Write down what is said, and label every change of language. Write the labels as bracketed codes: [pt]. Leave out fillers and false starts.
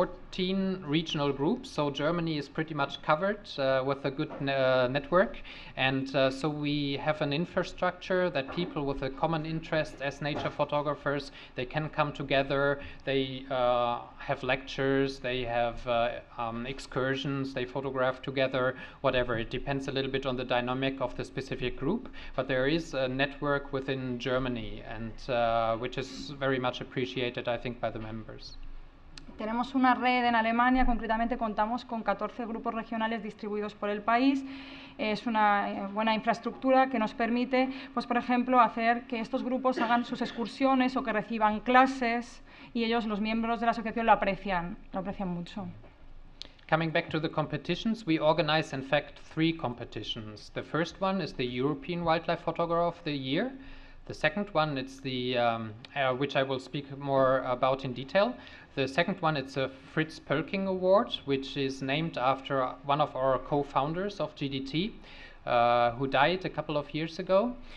[en] 14 regional groups, so Germany is pretty much covered with a good network, and so we have an infrastructure that people with a common interest as nature photographers, they can come together, they have lectures, they have excursions, they photograph together, whatever. It depends a little bit on the dynamic of the specific group, but there is a network within Germany, and which is very much appreciated, I think, by the members. [es] Tenemos una red en Alemania, concretamente contamos con 14 grupos regionales distribuidos por el país. Es una buena infraestructura que nos permite, pues, por ejemplo, hacer que estos grupos hagan sus excursiones o que reciban clases, y ellos, los miembros de la asociación, lo aprecian mucho. [en] Coming back to the competitions, we organize, in fact, 3 competitions. The first one is the European Wildlife Photographer of the Year. The second one, it's the, which I will speak more about in detail. The second one, it's a Fritz Pölking Award, which is named after one of our co-founders of GDT, who died a couple of years ago.